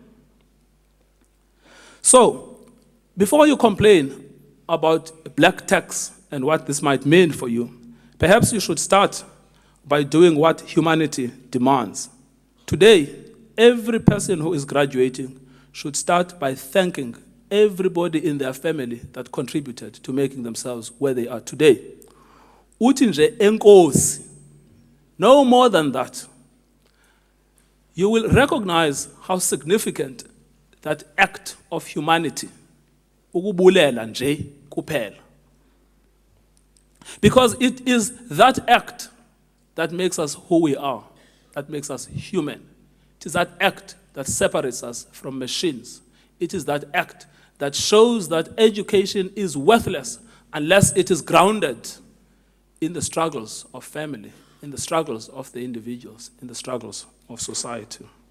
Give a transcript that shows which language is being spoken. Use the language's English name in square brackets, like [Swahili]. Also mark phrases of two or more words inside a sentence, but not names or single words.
[English] So, before you complain about black tax and what this might mean for you, perhaps you should start by doing what humanity demands. Today, every person who is graduating should start by thanking everybody in their family that contributed to making themselves where they are today. [Xhosa] Uthi nje enkosi. [English] No more than that. You will recognize how significant that act of humanity, [Xhosa] ukubulela nje kuphela. [English] Because it is that act that makes us who we are, that makes us human. It is that act that separates us from machines. It is that act that shows that education is worthless unless it is grounded in the struggles of family, in the struggles of the individuals, in the struggles of society.